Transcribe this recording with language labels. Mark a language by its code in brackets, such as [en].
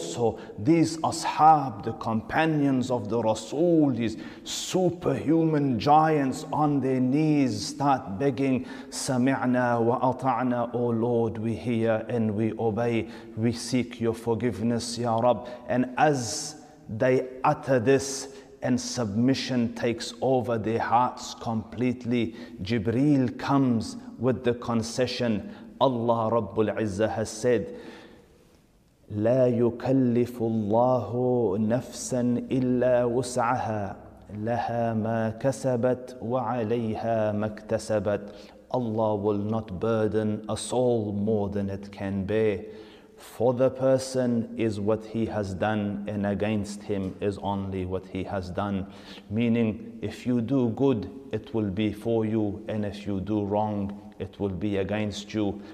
[en] So these ashab, the companions of the Rasul, these superhuman giants on their knees start begging, [ar] Sami'na wa ata'na, [en] O Lord, we hear and we obey. We seek your forgiveness, Ya Rab. And as they utter this and submission takes over their hearts completely, Jibreel comes with the concession. Allah Rabbul Izzah has said, [ar] لا يكلف الله نفسا إلا وسعها لها ما كسبت وعليها ما اكتسبت. [en] Allah will not burden a soul more than it can bear. For the person is what he has done, and against him is only what he has done. Meaning, if you do good, it will be for you, and if you do wrong, it will be against you.